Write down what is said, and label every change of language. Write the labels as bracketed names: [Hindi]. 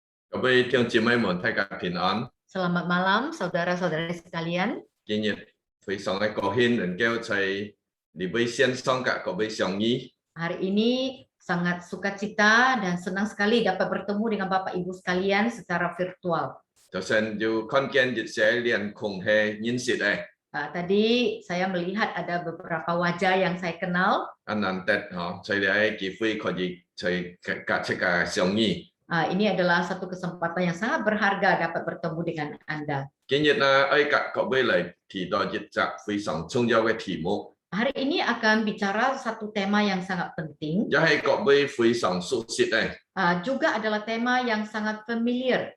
[Cantonese] 各位弟兄姊妹們，大家平安。 [Indonesian] Selamat malam, saudara-saudara sekalian. [Cantonese] 今日非常嘅高興能夠在呢位線上嘅各位相遇。 [Indonesian] Hari ini sangat sukacita dan senang sekali dapat bertemu dengan Bapak Ibu sekalian secara virtual. [Cantonese] 就算要看見一些臉孔係認識嘅， [Indonesian] Tadi saya melihat ada beberapa wajah yang saya kenal. [Cantonese] 難得嗬，在呢機會可以在各處嘅相遇。 [Indonesian] Ini adalah satu kesempatan yang sangat berharga dapat bertemu dengan Anda. [Cantonese] 今日呢，各位嚟提到一則非常重要嘅題目， [Indonesian] Hari ini akan bicara satu tema yang sangat penting, [Cantonese] 也係各位非常熟悉嘅， [Indonesian] juga adalah tema yang sangat familiar,